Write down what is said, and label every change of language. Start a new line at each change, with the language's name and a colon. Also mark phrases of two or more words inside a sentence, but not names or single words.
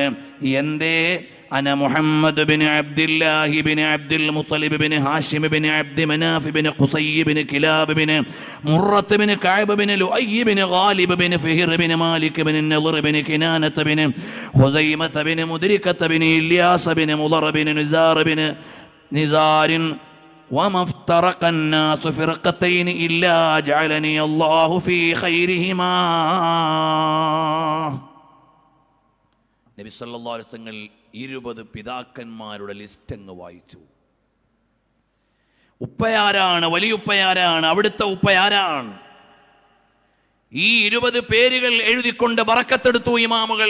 Arabic: എന്തേ? أنا محمد بن عبد الله بن عبد المطلب بن هاشم بن عبد مناف بن قصي بن كلاب بن مرة بن كعب بن لؤي بن غالب بن فهر بن مالك بن النضر بن كنانة بن خزيمة بن مدركة بن إلياس بن مضر بن نزار وما افترق الناس فرقتين إلا جعلني الله في خيرهما.
Malayalam: നബി
Arabic: صلى الله عليه وسلم
Malayalam: 20 പിതാക്കന്മാരുടെ ലിസ്റ്റ് അങ്ങ് വായിച്ചു. ഉപ്പയാരാണ്? വലിയുപ്പയാരാണ്? അവിടുത്തെ ഉപ്പയാരാണ്? ഈ 20 പേരുകൾ എഴുതിക്കൊണ്ട് ബറക്കത്തെടുത്തു ഇമാമുകൾ.